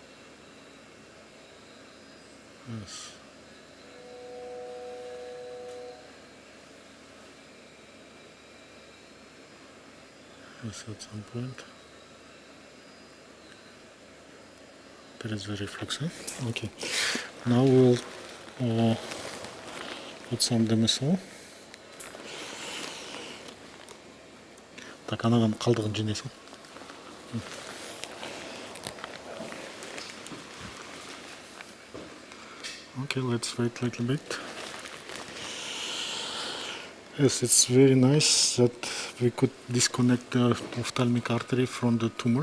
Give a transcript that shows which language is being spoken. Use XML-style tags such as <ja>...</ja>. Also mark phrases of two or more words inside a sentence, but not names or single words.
<en>Yes. Yes, at some point. There is the reflux, huh? Okay. Now we'll put some DMSO.</en> <kk>Так, анаған қалдығын жинайсың.</kk> <en>Okay, let's wait a little bit. Yes, it's very nice that we could disconnect the ophthalmic artery from the tumor.</en>